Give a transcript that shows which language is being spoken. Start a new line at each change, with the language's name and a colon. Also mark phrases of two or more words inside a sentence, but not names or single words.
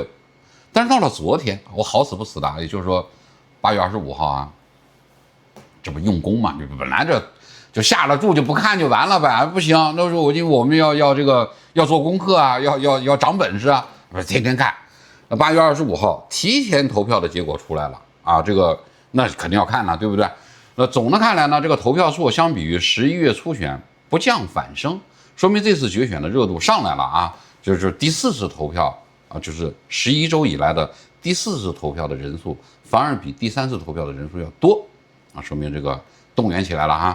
Chinese: 但是到了昨天，我好死不死的，也就是說8月25號啊，這不用功嘛？这本來這就下了注就不看就完了唄，不行，那時候我們要這個要做功課啊，要長本事啊，天天看。8月25號提前投票的結果出來了啊，這個那肯定要看了，對不對？那總的看來呢，這個投票數相比於11月初選不降反升，說明這次決選的熱度上來了啊，就是第4次投票啊，就是11周以來的第4次投票的人數反而比第3次投票的人數要多啊，說明這個動員起來了哈。